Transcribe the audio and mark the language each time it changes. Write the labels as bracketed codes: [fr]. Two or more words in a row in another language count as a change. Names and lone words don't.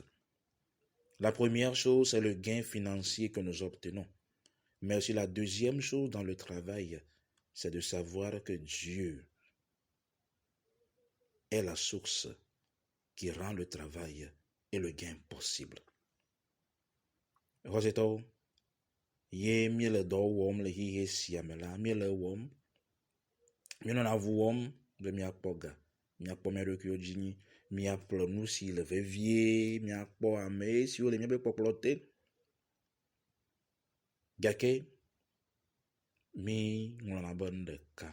[fr] La première chose, c'est le gain financier que nous obtenons. Mais aussi la deuxième chose dans le travail, c'est de savoir que Dieu est la source qui rend le travail et le gain possible. [ee] Rosetɔ, ye miele dɔ wɔm le xixe sia me la, miele wɔm, mienɔna avu wɔm be miakpɔ ga, miakpɔ mia ɖokuiwo dzi nyi, miaƒle nu si le vevie, miakpɔ ame siwo le miaƒe kpɔkplɔ te, gake mi ŋlɔna be nu ɖeka.